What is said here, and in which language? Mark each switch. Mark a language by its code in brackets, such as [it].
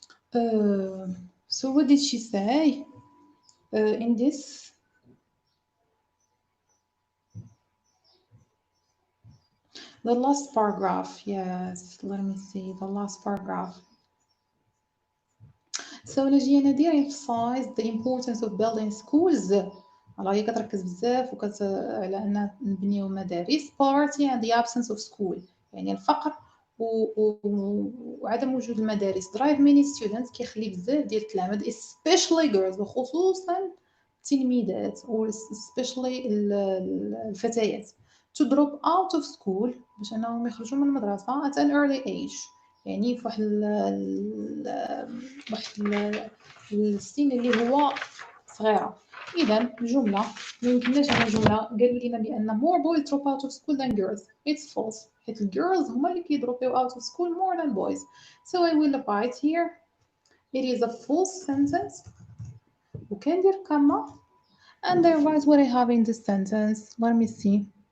[en] So what did she say in this? The last paragraph, yes, let me see, the last paragraph. So [ar] نجي ندير [en] emphasize the importance of building schools. [ar] الله هي كتركز بزاف على أن نبنيو مدارس. [en] Poverty and the absence of school، [ar] يعني الفقر وعدم وجود المدارس [en] drive many students، [ar] كيخلي بزاف ديال التلاميذ [en] especially girls، [ar] وخصوصا التلميذات [en] or especially [ar] الفتيات [en] to drop out of school، [ar] باش أنهم يخرجوا من المدرسة [en] at an early age، [ar] يعني في واحد السن اللي هو صغيرة. إذا الجملة ما يمكنناش أن جملة قالوا لنا بأن more boys drop out of school than girls. [en] It's false. [ar] حيت الجيرلز هما اللي كيدروبيو [en] out of school more than boys. So I will write here. It is a false sentence. [ar] وكندير [en] comma and I write what I have in this sentence. Let me see.